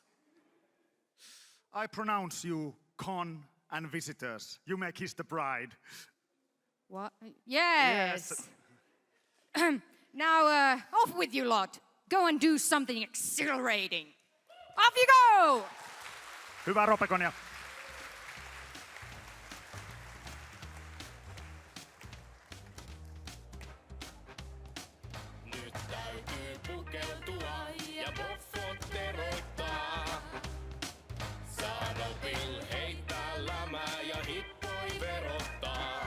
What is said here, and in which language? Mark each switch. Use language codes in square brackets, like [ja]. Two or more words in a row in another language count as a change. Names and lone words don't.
[en] I pronounce you con and visitors. You may kiss the bride. What? Yes. Now, off with you lot. Go and do something exhilarating. Off you go! [fi] Hyvää Ropeconia. Nyt täytyy pukeutua ja buffot teroittaa. Saaropil heittää lämää ja hippoi verottaa.